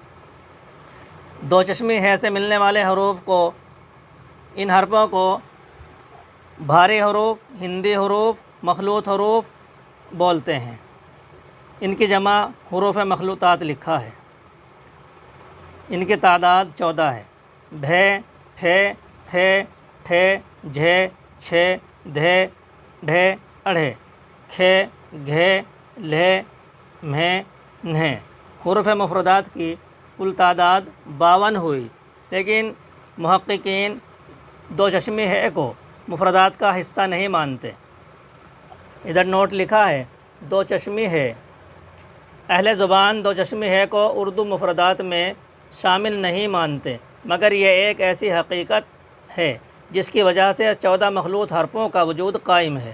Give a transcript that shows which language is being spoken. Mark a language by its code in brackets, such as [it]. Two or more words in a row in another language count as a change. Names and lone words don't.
[ur] دو چشمی ہے سے ملنے والے حروف کو، ان حرفوں کو بھاری حروف، ہندی حروف، مخلوط حروف بولتے ہیں۔ ان کی جمع حروف مخلوطات لکھا ہے۔ ان کی تعداد 14 ہے۔ بھے، پھے، تھے، ٹھے، جھے، چھے، دھے، ڈھے، اڑھے، کھے، گھے، لھے، مھے، نھے۔ حروف مفردات کی کل تعداد 52 ہوئی، لیکن محققین دو چشمی ہے کو مفردات کا حصہ نہیں مانتے۔ ادھر نوٹ لکھا ہے دو چشمی ہے۔ اہل زبان دو چشمی ہے کو اردو مفردات میں شامل نہیں مانتے، مگر یہ ایک ایسی حقیقت ہے جس کی وجہ سے 14 مخلوط حرفوں کا وجود قائم ہے۔